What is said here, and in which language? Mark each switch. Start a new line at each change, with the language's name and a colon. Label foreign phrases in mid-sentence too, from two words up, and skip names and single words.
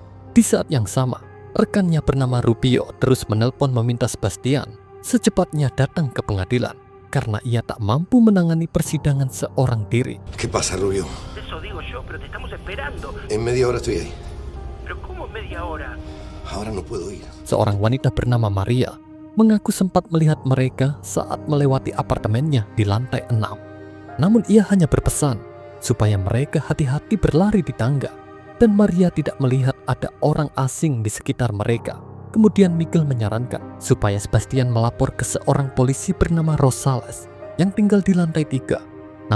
Indonesian: Di saat yang sama, rekannya bernama Rubio terus menelpon meminta Sebastian secepatnya datang ke pengadilan karena ia tak mampu menangani persidangan seorang diri.
Spanish: ¿Qué pasa, Rubio? Eso digo yo, pero te estamos esperando. En media hora estoy ahí. ¿Pero cómo media hora? Ahora no puedo ir.
Indonesian: Seorang wanita bernama Maria mengaku sempat melihat mereka saat melewati apartemennya di lantai 6. Namun ia hanya berpesan supaya mereka hati-hati berlari di tangga, dan Maria tidak melihat ada orang asing di sekitar mereka. Kemudian Miguel menyarankan supaya Sebastian melapor ke seorang polisi bernama Rosales yang tinggal di lantai 3.